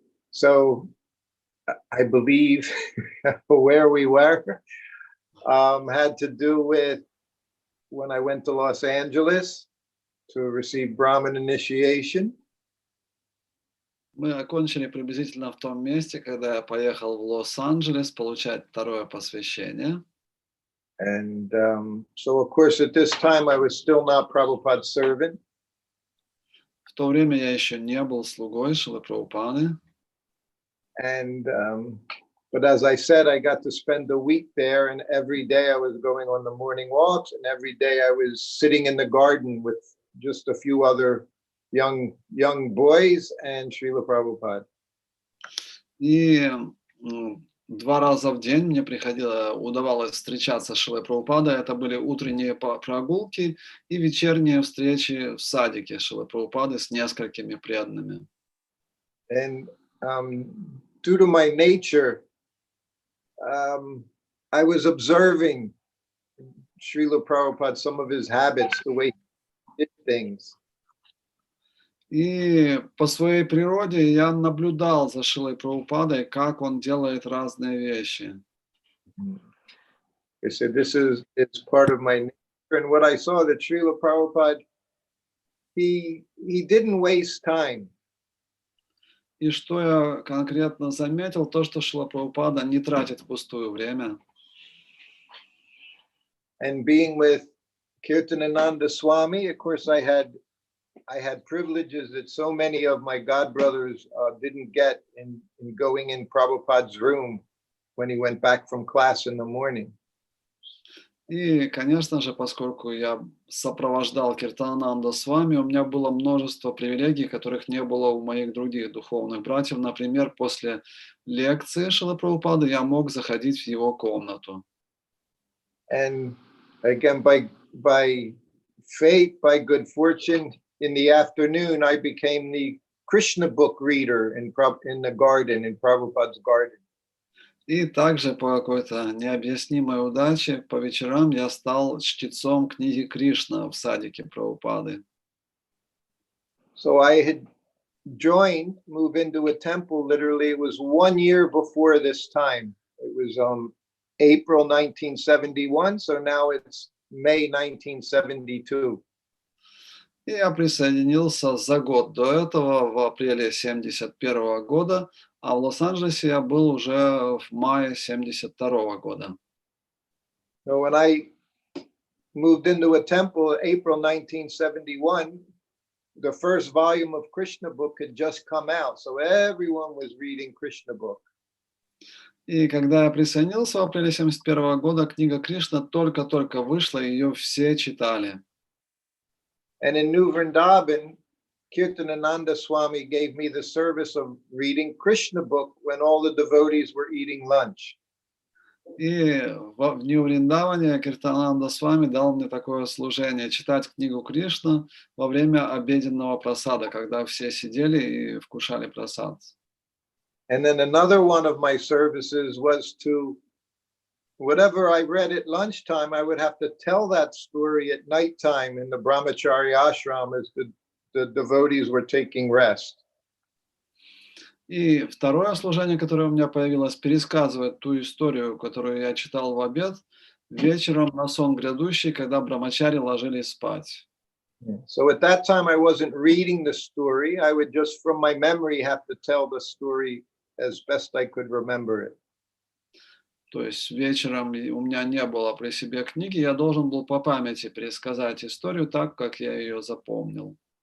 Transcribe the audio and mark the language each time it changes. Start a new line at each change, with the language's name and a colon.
English: So I believe where we were had to do with when I went to Los Angeles to receive Brahmin initiation.
Russian: Мы окончили приблизительно в том месте, когда я поехал в Лос-Анджелес получать второе посвящение.
English: And so, of course, at this time, I was still not Prabhupada's servant.
Russian: В то время я еще не был слугой Шрилы Прабхупады.
English: And but as I said, I got to spend a week there, and every day I was going on the morning walks, and every day I was sitting in the garden with just a few other young boys and Srila Prabhupada.
Russian: И 2 раза в день мне удавалось встречаться с Шрилой Прабхупадой. Это были утренние прогулки и вечерние встречи в садике Шрилы Прабхупады с несколькими преданными.
English: And due to my nature, I was observing Srila Prabhupada, some of his habits, the way he did things.
Russian: И по своей природе я наблюдал за Шрилой Прабхупадой, как он делает разные вещи.
English: I said, it's part of my nature. And what I saw that Srila Prabhupada, he didn't waste time.
Russian: И что я конкретно заметил, то, что Шрила Прабхупада не тратит впустую время.
English: And being with Kirtanananda Swami, of course, I had privileges that so many of my godbrothers didn't get in going in Prabhupada's room when he went back from class in the morning.
Russian: И, конечно же, поскольку я сопровождал Киртанананда с вами, у меня было множество привилегий, которых не было у моих других духовных братьев. Например, после лекции Шрилы Прабхупады я мог заходить в его комнату.
English: And again, by fate, by good fortune, in the afternoon, I became the Krishna book reader in the garden, in Prabhupada's garden.
Russian: И также по какой-то необъяснимой удаче по вечерам я стал чтецом книги Кришна в садике Прабхупады.
English: So I had moved into a temple, literally, it was 1 year before this time. It was April 1971, so now it's May 1972.
Russian: И я присоединился за год до этого, в апреле 1971 года, а в Лос-Анджелесе я был уже в мае 1972 года.
English: So when I moved into a temple in April 1971, the first volume of Krishna book had just come out, so everyone was reading Krishna book.
Russian: И когда я присоединился в апреле 1971 года, книга Кришна только-только вышла, и ее все читали.
English: And in New Vrindavan, Kirtanananda Swami gave me the service of reading Krishna book when all the devotees were eating lunch.
Russian: И в Нью-Вриндаване Киртананда с вами дал мне такое служение читать книгу Кришна во время обеденного прасада, когда все сидели и вкушали прасад.
English: And then another one of my services was to, whatever I read at lunchtime, I would have to tell that story at nighttime in the brahmachari ashram as the devotees were taking rest.
Russian: И второе служение, которое у меня появилось, пересказывать ту историю, которую я читал в обед, вечером на сон грядущий, когда брамачари ложились спать.
English: Yeah. So at that time, I wasn't reading the story. I would just, from my memory, have to tell the story as best I could remember it.
Russian: То есть вечером у меня не было при себе книги, я должен был по памяти пересказать историю так, как я ее запомнил.